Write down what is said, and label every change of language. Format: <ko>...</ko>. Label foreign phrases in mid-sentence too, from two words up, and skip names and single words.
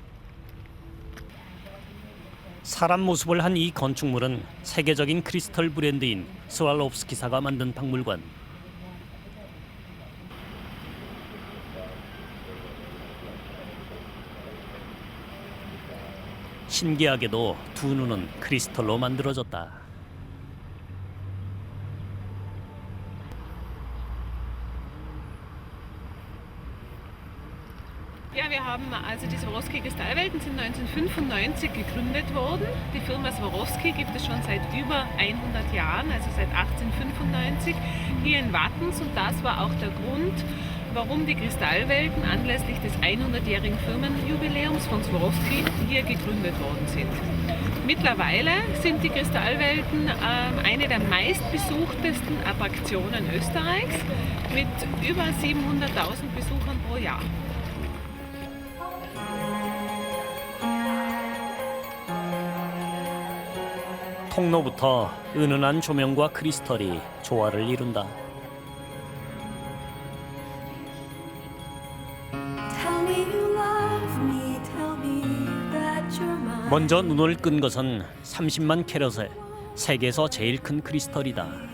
<ko>사람 모습을 한 이 건축물은 세계적인 크리스털 브랜드인 스왈롭스키사가 만든 박물관. 신기하게도 두 눈은 크리스털로 만들어졌다.</ko> <de>Ja, wir haben also die Swarovski Kristallwelten sind 1995 gegründet worden. Die Firma Swarovski gibt es schon seit über 100 Jahren, also seit 1895 hier in Wattens, und das war auch der Grund, warum die Kristallwelten anlässlich des 100-jährigen Firmenjubiläums von Swarovski hier gegründet worden sind. Mittlerweile sind die Kristallwelten eine der meistbesuchtesten Attraktionen Österreichs mit über 700.000 Besuchern pro Jahr.</de> <ko>통로부터 은은한 조명과 크리스털이 조화를 이룬다. 먼저 눈을 끈 것은 30만 캐럿의 세계에서 제일 큰 크리스털이다.</ko>